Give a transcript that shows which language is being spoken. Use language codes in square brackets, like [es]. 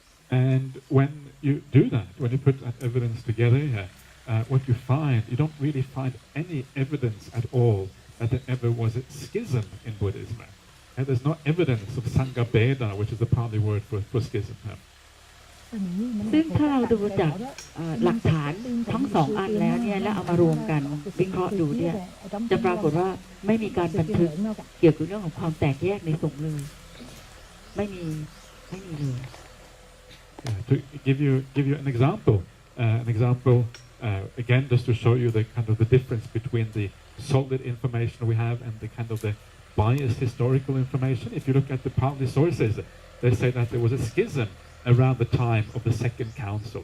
[en] And when you do that, when you put that evidence together here, what you find, you don't really find any evidence at all that there ever was a schism in Buddhism. And there's no evidence of Sangha which is the Pali word for schism. [th] ซึ่งถ้าเราดูจากหลักฐานทั้งสองอันแล้วเนี่ยแล้วเอามารวมกันวิเคราะห์ดูเนี่ยจะปรากฏว่าไม่มีการบันทึกเกี่ยวกับเรื่องของความแตกแยกในสงฆ์เลยไม่มีเลย [en] To give you an example, again, just to show you the kind of the difference between the solid information we have and the kind of the biased historical information. If you look at the Pali sources, they say that there was a schism around the time of the Second Council.